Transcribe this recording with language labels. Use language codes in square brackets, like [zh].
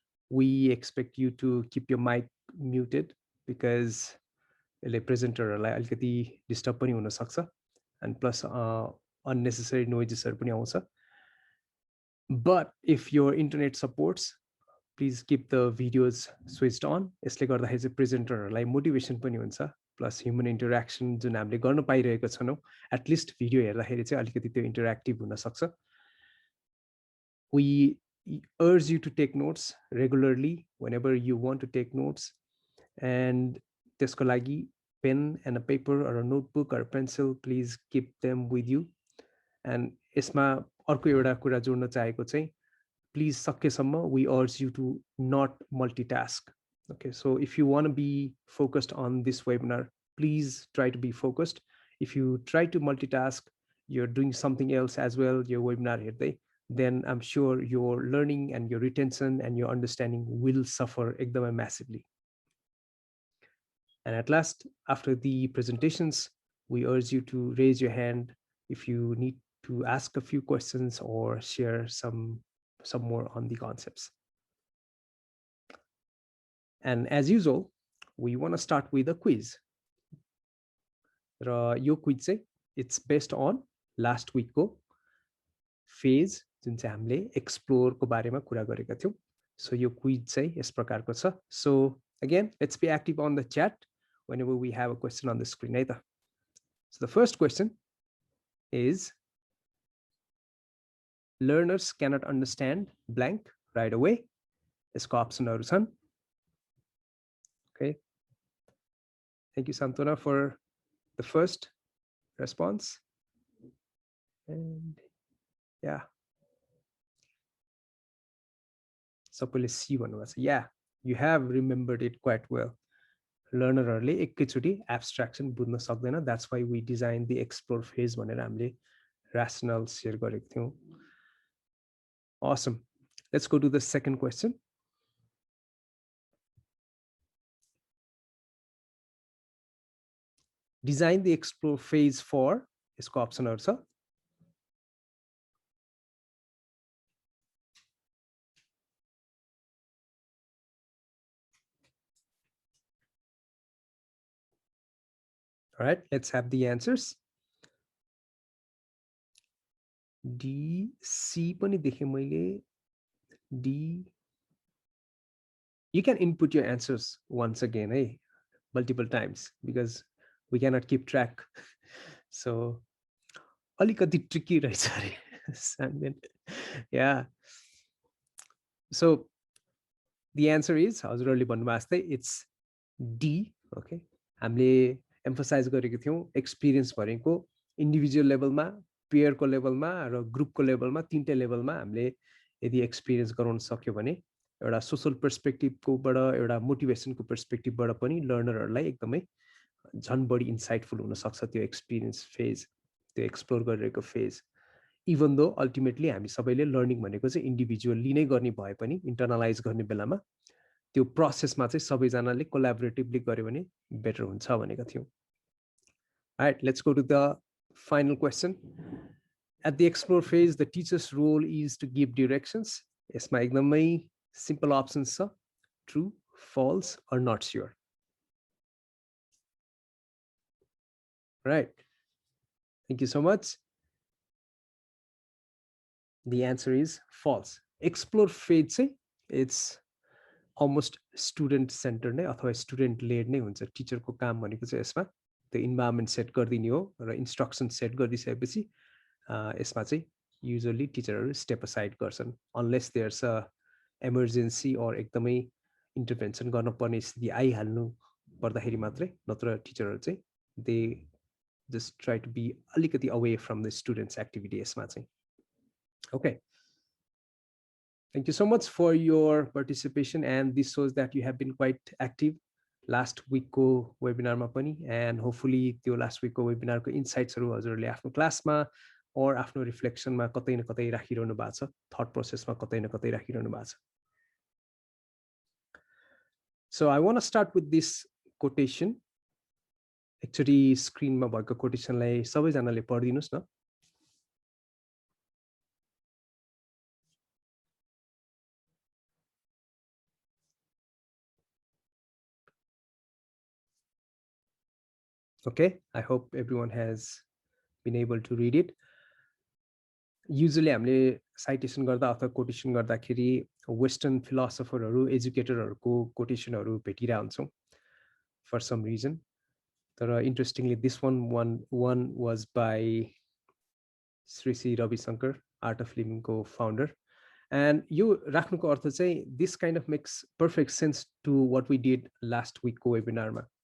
[en] We expect you to keep your mic muted because the presenter अलिकति disturb [ne] पनि हुन सक्छ, [en] and plus unnecessary noises [ne] पनि आउँछ. [en] But if your internet supports, please keep the videos switched on. [ne] यसले गर्दाखेरि चाहिँ प्रेजेन्टरहरूलाई मोटिभेसन पनि हुन्छ, प्लस ह्युमन इन्टरेक्सन जुन हामीले गर्न पाइरहेको छैनौँ, एटलिस्ट भिडियो हेर्दाखेरि चाहिँ अलिकति त्यो इन्टरेक्टिभ हुन सक्छ. [en] We urge you to take notes regularly whenever you want to take notes, and [ne] त्यसको लागि [en] pen and a paper or a notebook or a pencil, please keep them with you. [ne] And यसमा अर्को एउटा कुरा जोड्न चाहेको चाहिँ, please सकेसम्म [en] we urge you to not multitask. Okay, so if you want to be focused on this webinar, please try to be focused. If you try to multitask, you're doing something else as well, your webinar हेर्दै, then I'm sure your learning and your retention and your understanding will suffer एकदमै massively. And at last, after the presentations, we urge you to raise your hand if you need to ask a few questions or share some more on the concepts. And as usual, we want to start with a quiz. [ne] र यो quiz चाहिँ [en] it's based on last week [ne] को phase जुन चाहिँ हामीले explore को बारेमा कुरा गरेका थियौं. So यो quiz चाहिँ यस प्रकारको छ. [en] So again, let's be active on the chat whenever we have a question on the screen है त. So the first question is, learners cannot understand blank right away. [ne] यसको अप्सनहरु छन्. Okay. [en] Thank you, Santona, for the first response. And yeah. [ne] सबैले C भन्नुभएको छ. [en] Yeah, you have remembered it quite well. [ne] लर्नरहरुले एकैचोटी एब्स्ट्र्याक्सन बुझ्न सक्दैन. [en] That's why we designed the explore phase [ne] भनेर हामीले rationale शेयर गरेको थियौं. [en] Awesome. Let's go to the second question. Design the explore phase for, [ne] यसको अप्सनहरु छ. [en] All right, let's have the answers. [ne] D, C पनि देखे मैले. D, [en] You can input your answers once again, multiple times, because we cannot keep track. [ne] So अलिकति tricky रहेछ अरे Sandman. [en] Yeah. So the answer is [ne] हजुरहरूले भन्नुभएको जस्तै [en] it's D. Okay. [ne] हामीले एम्फसाइज गरेको थियौँ एक्सपिरियन्स भनेको इन्डिभिजुअल लेभलमा, पेयरको लेभलमा र ग्रुपको लेभलमा, तीनटै लेभलमा हामीले यदि एक्सपिरियन्स गराउन सक्यो भने एउटा सोसल पर्सपेक्टिभकोबाट, एउटा मोटिभेसनको पर्सपेक्टिभबाट पनि लर्नरहरूलाई एकदमै झन् बढी इन्साइटफुल हुनसक्छ त्यो एक्सपिरियन्स फेज, त्यो एक्सप्लोर गरिरहेको फेज। इभन दो अल्टिमेटली हामी सबैले लर्निङ भनेको चाहिँ इन्डिभिजुअली नै गर्ने भए पनि इन्टर्नलाइज गर्ने बेलामा त्यो प्रोसेसमा चाहिँ सबैजनाले कोलाबोरेटिभली गर्यो भने बेटर हुन्छ भनेका थियौँ। [en] Alright, let's go to the final question. At the explore phase, the teacher's role is to give directions. [ne] यसमा एकदमै simple options छ, true, false, or not sure. [en] Right. Thank you so much. The answer is false. Explore phase चाहिँ it's almost student centered [ne] नै अथवा student led नै हुन्छ। टिचरको काम भनेको चाहिँ यसमा त्यो इन्भाइरोमेन्ट सेट गरिदिने हो र इन्स्ट्रक्सन सेट गरिदिसकेपछि यसमा चाहिँ युजुअली टिचरहरू स्टेप असाइड गर्छन् [en] unless there's a emergency or [ne] एकदमै इन्टरभेन्सन गर्न पर्ने स्थिति आइहाल्नु पर्दाखेरि मात्रै, नत्र टिचरहरू चाहिँ [en] they just try to be [ne] अलिकति away from the students activity यसमा चाहिँ। Okay, [en] thank you so much for your participation, and this shows that you have been quite active [ne] last week को वेबिनार मा पनि, and hopefully त्यो last week को webinar को insights हरु हजुरले आफ्नो क्लासमा or आफ्नो रिफ्लेक्सन मा कतै न कतै राखिरहनु भएको छ, थट प्रोसेस मा कतै न कतै राखिरहनु भएको छ। [en] So I want to start with this quotation. [ne] Actually screen मा भएको quotation लाई सबैजनाले पढिदिनुस् न। [en] Okay, I hope everyone has been able to read it. [ne] Usually हामीले साइटेसन गर्दा अथवा कोटेसन गर्दाखेरि वेस्टर्न फिलोसफरहरू, एजुकेटरहरूको कोटेसनहरू भेटिरहेको हुन्छौँ फर सम रिजन। [en] तर interestingly this one was by Shri Ravishankar, art of लिभिङको founder, and [ne] यो राख्नुको अर्थ चाहिँ [en] This kind of makes perfect sense to what we did last विकको वेबिनारमा।